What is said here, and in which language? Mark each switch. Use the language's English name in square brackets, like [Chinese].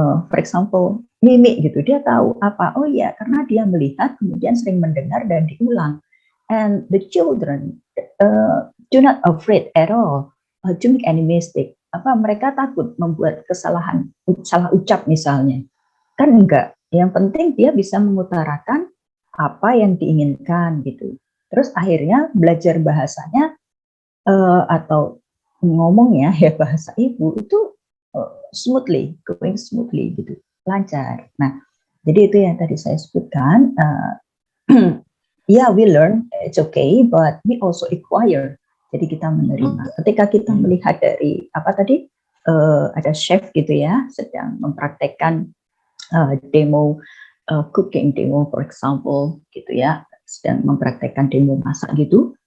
[Indonesian] For example, mimik gitu, dia tahu apa, oh ya, karena dia melihat, kemudian sering mendengar dan diulang. [English] And the children do not afraid at all to make any mistake. [Indonesian] Mereka takut membuat kesalahan, salah ucap misalnya. Kan enggak. Yang penting dia bisa mengutarakan apa yang diinginkan gitu. Terus akhirnya belajar bahasanya atau ngomongnya ya bahasa ibu itu [English] smoothly, going smoothly [Indonesian] gitu, lancar. Nah, jadi itu yang tadi saya sebutkan. [English] Yeah, we learn, it's okay, but we also acquire. [Indonesian] Jadi kita menerima. Ketika kita melihat dari apa tadi, ada chef gitu ya, sedang mempraktekkan demo [English] cooking demo, for example, [Indonesian] gitu ya, sedang mempraktekkan demo masak gitu.